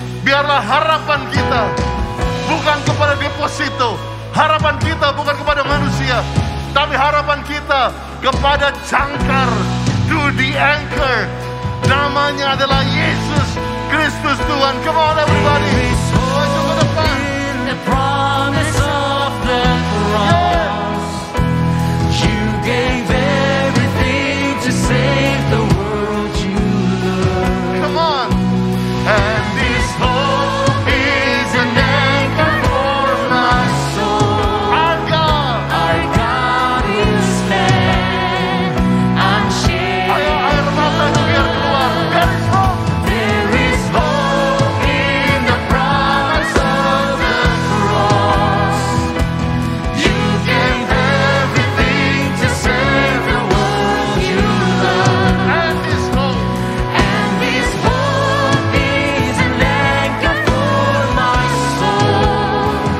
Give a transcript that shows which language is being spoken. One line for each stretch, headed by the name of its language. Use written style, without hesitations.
Indonesian: Biarlah harapan kita bukan kepada deposito. Harapan kita bukan kepada manusia. Tapi harapan kita kepada jangkar.
English: To the anchor.
Indonesian: Namanya adalah Yesus Kristus Tuhan.
English: Come on everybody.
Indonesian: Maju ke depan.
English: The promise of the cross. You gave everything to save the world you love. Come on. And this hope is an anchor for my soul. Our God is stand unshaken.
Indonesian: Ayo air mata itu biar keluar.
English: There is hope in the promise of the cross. You gave everything to save the world you love. And this hope. And this hope is an anchor for my soul.